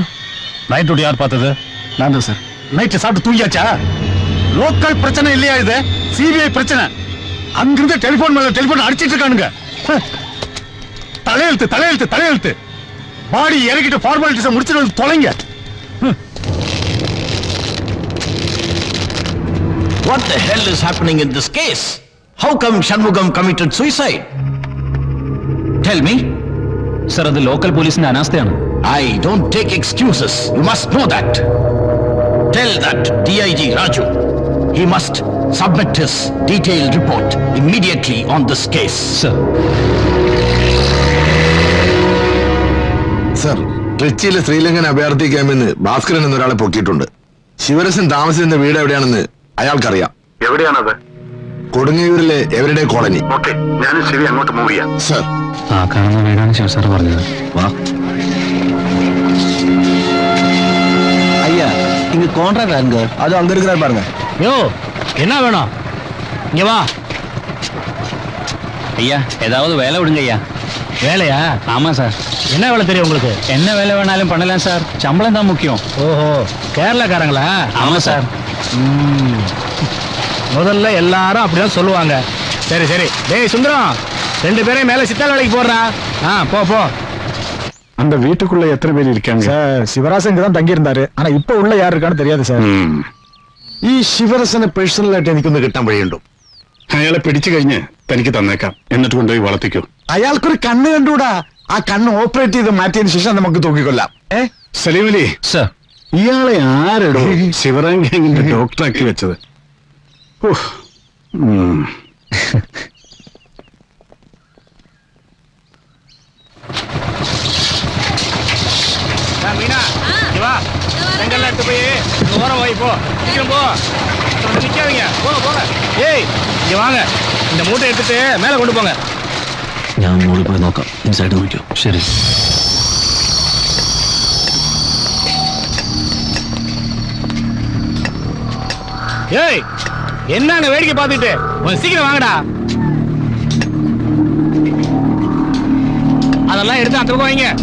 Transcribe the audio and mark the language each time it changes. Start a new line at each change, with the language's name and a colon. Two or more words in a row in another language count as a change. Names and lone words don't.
Tamil: நைட் டியூட்டி யார் பார்த்தது? நான் தான் சார். நைட்டு சாப்பிட்டு தூங்கியாச்சா? லோக்கல் பிரச்சனை இல்லையா இது? சிபிஐ பிரச்சனை. அங்கிருந்து டெலிபோன் மேல டெலிபோன் அடிச்சிட்டு இருக்கானுங்க. தலையெழுத்து தலையெழுத்து தலையெழுத்து. பாடி இறக்கிட்டு ஃபார்மாலிட்டிஸை முடிச்சுட்டு வந்து தொலைங்க.
English: What the hell is happening in this case? How come Shanmugam committed suicide? Tell me. Sir,
Malayalam: അത് ലോക്കൽ പോലീസിന്റെ അനാസ്ഥയാണ്.
English: I don't take excuses. You must know that. Tell that DIG Raju. He must submit his detailed report immediately on this case. Sir. Sir,
Malayalam: ട്രിച്ചിയിലെ ശ്രീലങ്കൻ അഭയാർത്ഥി ക്യാമ്പിൽ ഭാസ്കരൻ എന്നൊരാളെ പൊക്കിയിട്ടുണ്ട്. ശിവരസൻ താമസിക്കുന്ന വീട് എവിടെയാണെന്ന് അയാൾക്കറിയാം. എവിടെയാണത്? കൊടുങ്ങല്ലൂരിലെ എവരുടെ കോളനി. ഓക്കെ, ഞാനും ശരി അങ്ങോട്ട് മൂവ് ചെയ്യാം. സർ. ആ കാണുന്ന വീടാണ് ശിവ സാർ പറഞ്ഞത്. വാ.
Tamil: ஐயா, இங்க கான்ட்ராக்ட் அங்க. அது அங்க இருக்கிறார் பாருங்க. யோ, என்ன வேணும்? இங்க வா. ஐயா, ஏதாவது வேலை விடுங்க ஐயா. வேலையா? ஆமா சார். என்ன வேலை தெரியும் உங்களுக்கு? என்ன வேலை வேணாலும் பண்ணலாம் சார், சம்பளம் தான் முக்கியம். ஓஹோ, கேரளாக்காரங்களா? ஆமா சார். முதல்ல எல்லாரும் அப்படிதான் சொல்லுவாங்க. சரி சரி. டேய் சுந்தரம், 2 பேரையும் மேல சித்தால் வேலைக்கு போடுறா. போ போ. அந்த வீட்டுக்குள்ள எத்தனை பேர் இருக்காங்க? சார், சிவராசன் இங்க தான் தங்கி இருந்தாரு. ஆனா இப்ப உள்ள யார் இருக்கான்னு தெரியாது சார்.
Malayalam: ഈ ശിവരസനെ പേഴ്സണലായിട്ട് എനിക്കൊന്ന് കിട്ടാൻ വഴിയുണ്ടോ? അയാളെ പിടിച്ചു കഴിഞ്ഞ് തനിക്ക് തന്നേക്കാം. എന്നിട്ട് കൊണ്ടുപോയി വളർത്തിക്കോ. അയാൾക്കൊരു കണ്ണ് കണ്ടുകൂടാ. ആ കണ്ണ് ഓപ്പറേറ്റ് ചെയ്ത് മാറ്റിയതിനു ശേഷം നമുക്ക് തൂക്കിക്കൊല്ലാം. സലീമലി സർ, ഇയാളെ ആരെടോ ശിവറാം ഗാങ്ങിന്റെ ഡോക്ടറാക്കി വെച്ചത്?
Tamil: மீனா, இங்க வா. செங்கல்ல எடுத்து போய் ஓரம் வை. போ, சீக்கிரம் போ. நிக்காதீங்க, போங்க போங்க. ஏய், இங்க வாங்க. இந்த மூட்டை எடுத்துட்டு மேல கொண்டு போங்க.
Malayalam: ഞാൻ മുകളിൽ പോയി നോക്കാം. ഇൻസൈഡ് നോക്കിയോ? ശരി.
Tamil: ஏய், என்னங்க வேடிக்கை பார்த்துட்டு? கொஞ்சம் சீக்கிரம் வாங்கடா. அதெல்லாம் எடுத்து அந்த பக்கம் வைங்க.